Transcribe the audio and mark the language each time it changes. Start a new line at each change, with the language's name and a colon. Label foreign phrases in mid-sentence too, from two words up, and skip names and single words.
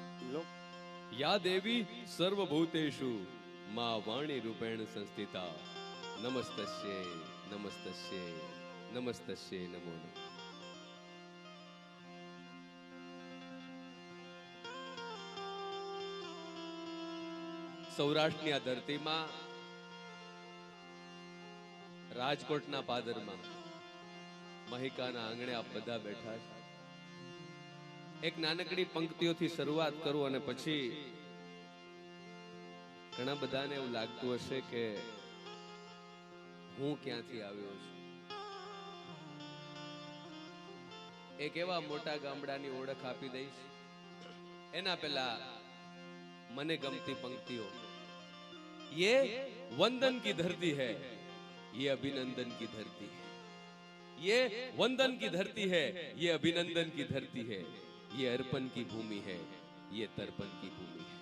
Sanskrit: या देवी सर्वभूतेषु मां वाणी रूपेण संस्थिता नमस्तस्ये नमस्तस्ये नमस्तस्ये नमो नमः।
Gujarati: સૌરાષ્ટ્રની આ ધરતીમાં રાજકોટના પાદરમાં મહિકાના આંગણે આપ બધા બેઠા છે। એક નાનકડી પંક્તિઓથી શરૂઆત કરું અને પછી ઘણા બધાને એવું લાગતું હશે કે હું ક્યાંથી આવ્યો છું। એક એવા મોટા ગામડાની ઓળખ આપી દઈશ એના પહેલા મને ગમતી પંક્તિઓ,
Hindi: ये वंदन की धरती है, ये अभिनंदन की धरती है, ये वंदन की धरती है, ये अभिनंदन की धरती है, ये अर्पण की भूमि है, ये तर्पण की भूमि है।